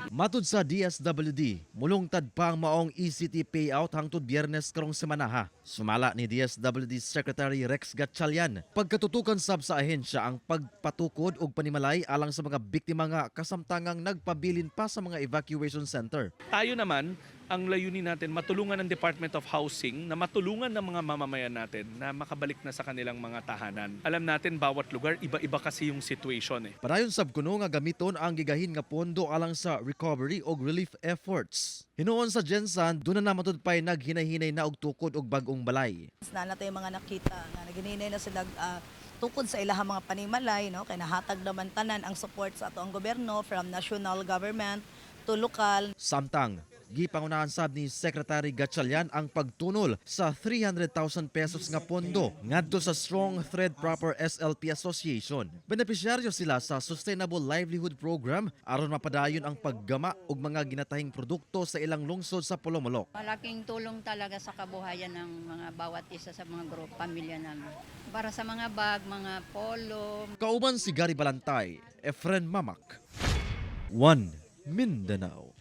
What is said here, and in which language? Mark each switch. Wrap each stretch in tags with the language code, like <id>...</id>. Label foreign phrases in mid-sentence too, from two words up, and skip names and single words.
<ceb>Matud sa DSWD, mulungtad pa ang maong ECT payout hangtod Biyernes karong semana ha. Sumala ni DSWD Secretary Rex Gatchalian, pagkatutukan sab sa ahensya ang pagpatukod og panimalay alang sa mga biktima nga kasamtangang nagpabilin pa sa mga</ceb> <en>evacuation center.</en> <tl>Tayo naman, ang layunin natin, matulungan ng Department of Housing na matulungan ng mga mamamayan natin na makabalik na sa kanilang mga tahanan. Alam natin, bawat lugar, iba-iba kasi yung situation eh.</tl> <ceb>Padayon sab kuno nga gamiton ang gigahin nga pondo alang sa recovery og</ceb> <en>relief efforts.</en> <ceb>Hinuon sa Gensan, doon na matud pay naghinay-hinay na og tukod og bag-ong balay. Na natay mga nakita nga naginhinay na sila tukod sa ilahang mga panimalay, no, kay nahatag naman tanan ang support sa ato ang gobyerno</ceb> <en>from national government to local.</en> <ceb>Samtang gipangunahan sab ni Secretary Gatchalian ang pagtunol sa 300,000 pesos nga pondo ngadto sa Strong Thread Proper SLP Association. Benepisyaryo sila sa Sustainable Livelihood Program aron mapadayon ang paggama og mga ginatahing produkto sa ilang lungsod sa Polomolok.</ceb> <tl>Malaking tulong talaga sa kabuhayan ng mga bawat isa sa mga grupo, pamilya namin. Para sa mga bag, mga polo.</tl> <ceb>Kauban si Gary Balantay, Efren Mamak, One Mindanao.</ceb>